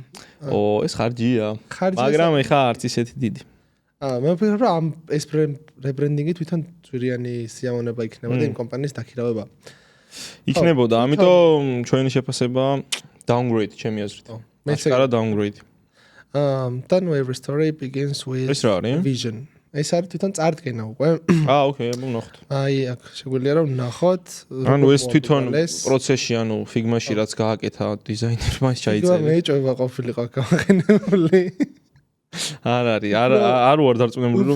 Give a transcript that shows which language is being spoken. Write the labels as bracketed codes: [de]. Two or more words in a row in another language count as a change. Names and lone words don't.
[ka] ო ეს ხარჯია მაგრამ ეხა არც ისეთი დიდი მე ვფიქრობ რომ ამ ეს რებრენდინგი თვითონ ძვირიანი სიამოვნება იქნება და იმ კომპანიის დაქირავება იქნებოდა ამიტომ ჩვენი შეფასება downgrade ჩემი აზრით აშკარა downgrade [en] then every story begins with vision [ka] ეს არის თვითონ წარდგენა უკვე ოკეი ვნახოთ აი აქ შეგვიძლია რომ ვნახოთ ანუ ეს თვითონ პროცესში ანუ ფიგმაში რაც გააკეთა დიზაინერმა ჩაიწერა მე ჭოება ყოფილიყო გამოყენებული არ არის არ ვარ დარწმუნებული რომ